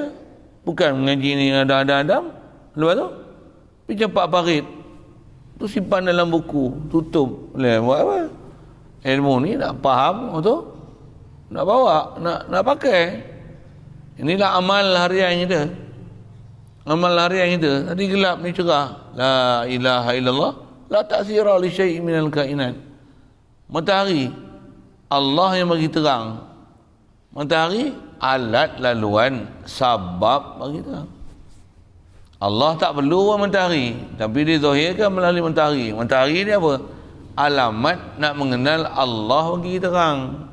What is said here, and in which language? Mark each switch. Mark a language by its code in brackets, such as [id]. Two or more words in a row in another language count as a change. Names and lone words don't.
[ms] Bukan mengaji ni adam-adam. Lepas tu pergi campak parit. Tu simpan dalam buku, tutup. Buat apa? Ilmu ni nak faham, lepas tu nak bawa, nak pakai. Inilah amal harian kita. Amal harian kita. Tadi gelap ni cerah. [ar] لا إله إلا الله، لا تأثير لشيء من الكائنات. [ms] Matahari Allah yang bagi terang. Matahari alat laluan, sabab bagi terang. Allah tak perlu matahari, tapi dia zahirkan melalui matahari. Matahari ni apa? Alamat nak mengenal Allah bagi terang.